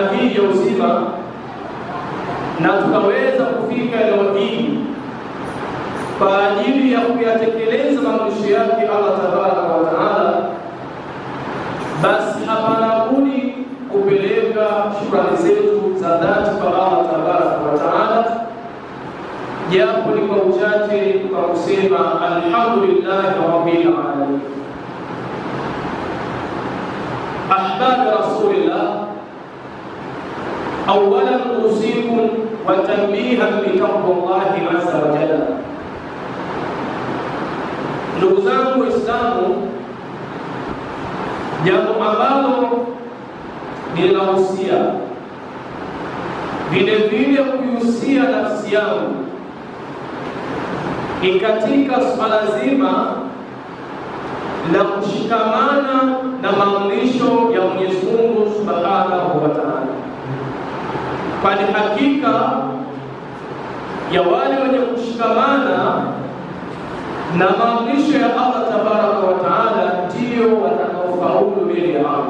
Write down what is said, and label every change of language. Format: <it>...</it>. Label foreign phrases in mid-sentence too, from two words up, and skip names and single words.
<sw>hii ya uzima na tukaweza kufika leo hii kwa ajili ya kuyatekeleza maamrisho yake Allah</sw> <ar>تبارك وتعالى,</ar> <sw>basi hapana budi kupeleka shukrani zetu za dhati kwa Allah</sw> <ar>تبارك وتعالى,</ar> <sw>japo ni kwa uchache, kwa kusema</sw> <ar>الحمد لله رب العالمين. أحباب رسول الله أولا أوصيكم وتنبيها بتقوى الله عز وجل.</ar> <sw>Ndugu zangu Waislamu, jambo ambalo ninahusia vile vile kuihusia nafsi yangu ni katika swala zima la kushikamana na maamrisho ya Mwenyezi Mungu</sw> <ar>سبحانه وتعالى,</ar> <sw>kwani hakika ya wale wenye kushikamana na maamrisho ya Allah</sw> <ar>تبارك وتعالى</ar> <sw>ndio watakaofaulu mbele ya Allah.</sw>